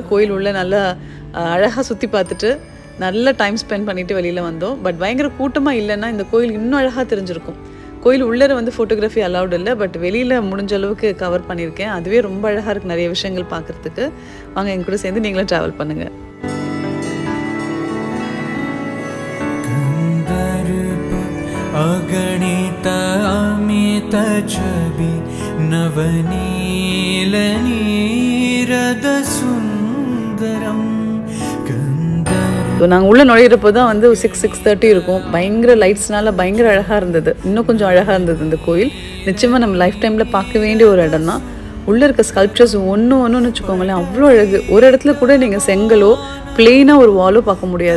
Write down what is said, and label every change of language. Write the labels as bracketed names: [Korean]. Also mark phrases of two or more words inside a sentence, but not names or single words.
[Tamil] கோயில் உள்ள நல்லா அழகாக சுற்றி பார்த்துட்டு நல்ல [English] time spend [Tamil] பண்ணிவிட்டு வெளியில் வந்தோம். பட் பயங்கர கூட்டமாக இல்லைன்னா இந்த கோயில் இன்னும் அழகாக தெரிஞ்சிருக்கும். கோயில் உள்ளே வந்து [English] photography allowed [Tamil] இல்லை, பட் வெளியில் முடிஞ்ச அளவுக்கு கவர் பண்ணியிருக்கேன். அதுவே ரொம்ப அழகாக இருக்குது, நிறைய விஷயங்கள் பார்க்குறதுக்கு. வாங்க எங்க கூட சேர்ந்து நீங்களும் ட்ராவல் பண்ணுங்கள். [Sanskrit] अगणित अमित छवि नवनील नीरद सुंदरम. [Tamil] நாங்கள் உள்ளே நுழையிறப்போ தான் வந்து 6:30 இருக்கும். பயங்கர லைட்ஸ்னால பயங்கர அழகாக இருந்தது. இன்னும் கொஞ்சம் அழகாக இருந்தது இந்த கோயில். நிச்சயமாக நம்ம லைஃப் டைமில் பார்க்க வேண்டிய ஒரு இடம் தான். உள்ளே இருக்க ஸ்கல்ப்சர்ஸ் ஒன்றுன்னு வச்சுக்கோங்களேன், அவ்வளோ அழகு. ஒரு இடத்துல கூட நீங்கள் செங்கலோ பிளெயினாக ஒரு வாலோ பார்க்க முடியாது.